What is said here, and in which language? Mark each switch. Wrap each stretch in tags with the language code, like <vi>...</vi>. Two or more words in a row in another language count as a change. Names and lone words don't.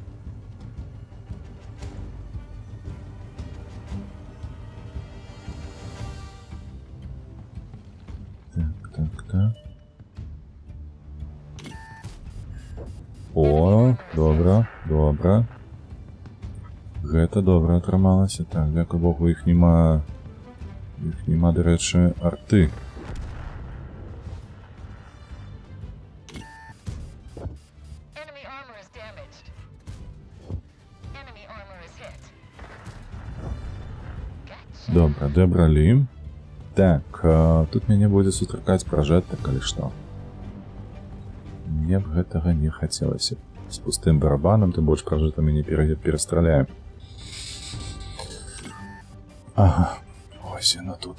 <be>Так. О, добра. Гэта добра атрымалася. Так, дзякуй Богу, іх нема, дарэчы, арты.</be> <en>Enemy armor is damaged. Enemy armor is hit. Gotcha.</en> <be>Добра, дабралі. Так, тут мяне будзе сустракаць пражэта, калі што. Мне б гэтага не хацелася. З пустым барабанам, тым больш пражэтамі не перастраляем. Ага, ось яно тут.</be>